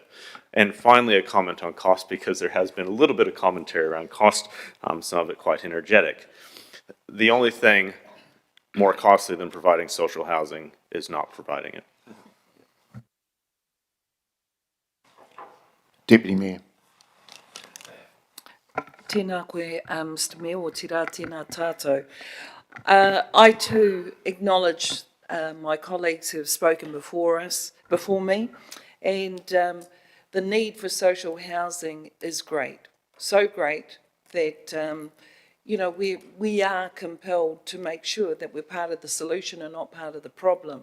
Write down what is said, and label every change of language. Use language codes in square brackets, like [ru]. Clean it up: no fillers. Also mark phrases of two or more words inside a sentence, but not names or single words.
[en] And finally, a comment on cost, because there has been a little bit of commentary around cost, some of it quite energetic. The only thing more costly than providing social housing is not providing it. Deputy Mayor. [mi] Tēnā koe, [en] Mr Mayor, [mi] o te rā tēnā tātou. [en] I too acknowledge my colleagues who have spoken before me, and the need for social housing is great. So great that we are compelled to make sure that we're part of the solution and not part of the problem.